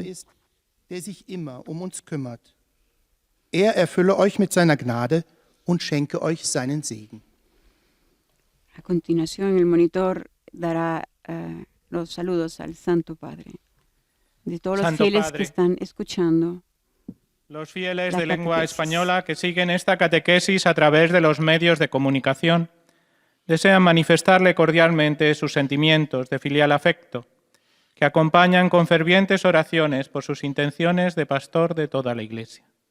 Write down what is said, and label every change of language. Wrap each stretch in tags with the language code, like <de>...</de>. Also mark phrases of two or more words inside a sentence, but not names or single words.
<de>Der sich immer uns kümmert. Erfülle euch mit seiner Gnade und schenke euch seinen Segen.</de> <es>A continuación, el monitor dará los saludos al Santo Padre, de todos los Santo fieles Padre, que están escuchando. Los fieles La de lengua catequesis. española que siguen esta catequesis a través de los medios de comunicación desean manifestarle cordialmente sus sentimientos de filial afecto, que acompañan con fervientes oraciones por sus intenciones de pastor de toda la Iglesia.</es>